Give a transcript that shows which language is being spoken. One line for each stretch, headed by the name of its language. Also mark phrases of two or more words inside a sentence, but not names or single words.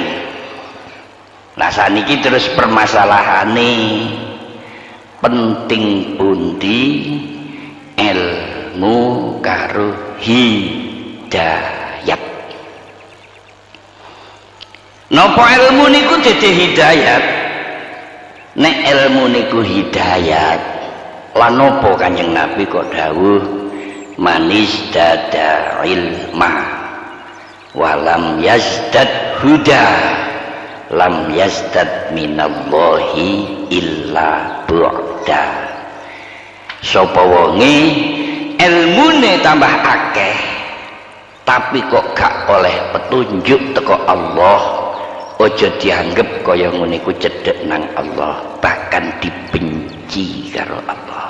Javanese: Nah saniki terus permasalahane penting pundi ilmu karo hidayat. Napa ilmu niku dadi hidayat? Nek ilmu niku hidayat, lan napa Kanjeng Nabi kok dawuh
Arabic: من ازداد علما ولم يزدد هدى لم يزدد من الله إلا بعدا.
Javanese: Sapa wonge ilmune tambah akeh tapi kok gak oleh petunjuk teko Allah, ojo dianggep kaya ngene iku cedhek nang Allah, bahkan dibenci karo Allah.